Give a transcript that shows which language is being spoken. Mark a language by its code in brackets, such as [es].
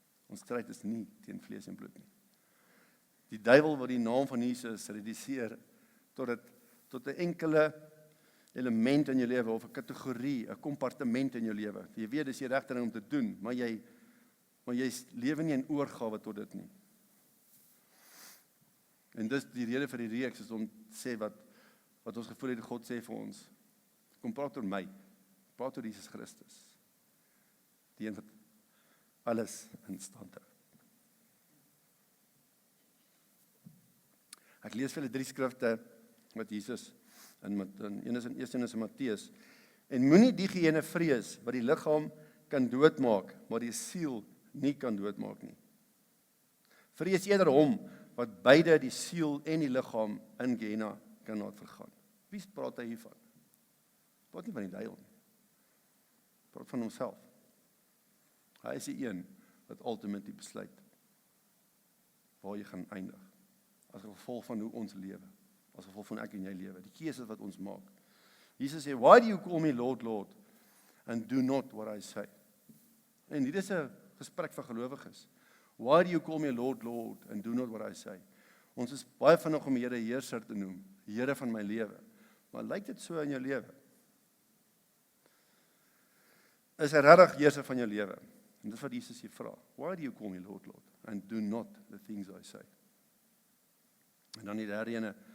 [af] Ons stryd is nie teen vlees en bloed nie. Die duiwel wat die naam van Jesus reduseer tot 'n enkele element in jou lewe of 'n kategorie, 'n kompartement in jou lewe. Jy weet dis die regte ding om te doen, maar jy lewe nie in oorgawe tot dit nie. En dis die rede vir die reeks is om te sê wat ons gevoel het God sê vir ons. Kom praat oor my. Praat oor Jesus Christus. Die een wat alles in stand hou. Ek lees vir julle 3 skrifte wat Jesus een is in Matteus. En moenie diegene vrees wat die liggaam kan doodmaak, maar die siel nie kan doodmaak nie. Vrees eerder hom wat beide die siel en die liggaam in Gehenna kan laat vergaan. Wie praat hy hiervan? Praat nie van die duiwel nie. Praat van homself. Hy is die een wat ultimately besluit waar jy gaan eindig. As gevolg van hoe ons lewe. As gevolg van ek en jy lewe. Die keuse wat ons maak. Jesus sê, [en] why do you call me Lord, Lord, and do not what I say? [af] En dit is 'n gesprek van gelowiges. [en] Why do you call me Lord, Lord, and do not what I say? [af] Ons is baie vinnig om die Here Heerser te noem, Here van my lewe. Maar lyk dit so in jou lewe? Is hy regtig Heerser van jou lewe? En dis wat Jesus hier vra. [en] Why do you call me Lord, Lord, and do not the things I say? [af] En dan die derde ene.